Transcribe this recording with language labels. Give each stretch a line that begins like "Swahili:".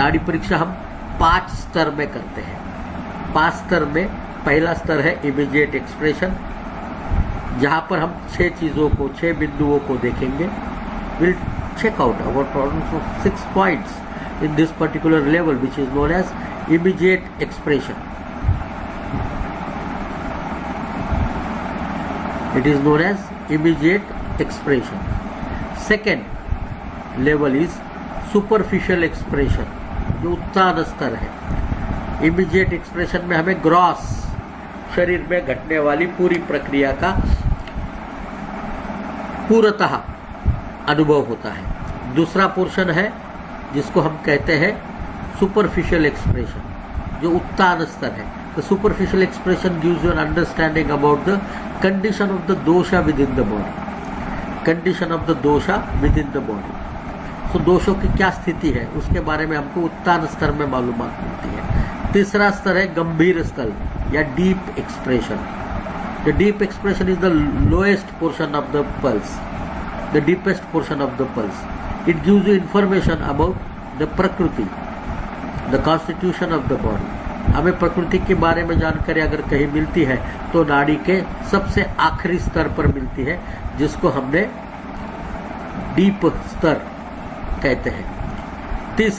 Hindi: नाड़ी परीक्षा हम 5 स्तर में करते हैं। 5 स्तर में पहला स्तर है इमीडिएट एक्सप्रेशन, जहां पर हम 6 चीजों को, 6 बिंदुओं को देखेंगे।
English: Will check out our problems of 6 points in this particular level which is known as immediate expression. It is known as immediate expression. Second level is superficial expression,
Hindi: जो उत्तान स्तर है। Immediate expression में हमें ग्रॉस शरीर में घटने वाली पूरी प्रक्रिया का पूर्णतः अनुभव होता है। दूसरा पोर्शन है जिसको हम कहते हैं सुपरफिशियल एक्सप्रेशन, जो उत्तान स्तर है।
English: The superficial expression gives you an understanding about the condition of the dosha within the body. Condition of the dosha within the body.
Hindi: So दोषों की क्या स्थिति है उसके बारे में हमको उत्तान स्तर में मालूमात मिलती है। तीसरा स्तर है गंभीर स्तर या deep expression.
English: The deep expression is the lowest portion of the pulse, the deepest portion of the pulse. It gives you information about the prakriti, the constitution of the body.
Hindi: हमें प्रकृति के बारे में जानकारी अगर कहीं मिलती है तो नाड़ी के सबसे आखिरी स्तर पर मिलती है, जिसको हमने डीप स्तर कहते हैं।